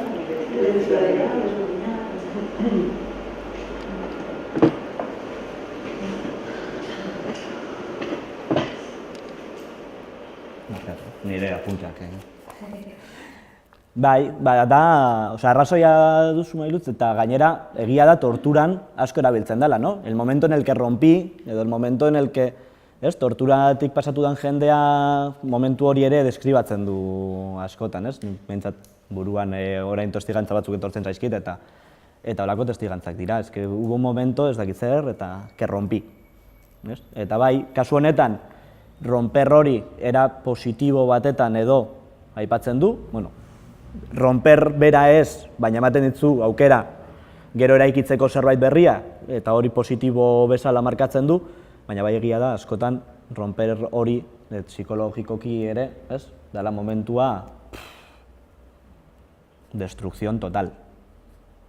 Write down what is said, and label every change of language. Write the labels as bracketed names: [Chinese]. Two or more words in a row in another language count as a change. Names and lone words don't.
[Basque] nire apuntak. Bai, arrazoia duzu mailutz, eta gainera egia da torturan asko erabiltzen dela, no? [Spanish] El momento en el que rompí, [Basque] edo [Spanish] el momento en el que [Basque] torturatik pasatu den jendea momentu hori ere deskribatzen du askotan, ez? Behintzat buruan orain testigantza batzuk etortzen zaizkit eta horako testigantzak dira, ez [Spanish] que hubo un momento, [Basque] ez dakit zer, eta [Spanish] que rompí. [Basque] Eta bai, kasu honetan, romper hori era positibo batetan edo aipatzen du, romper bera ez, baina ematen ditzu aukera gero eraikitzeko zerbait berria, eta hori positibo bezala markatzen du, baina bai egia da, askotan romper hori psikologikoki ere, ez, dela momentua destrukzion total.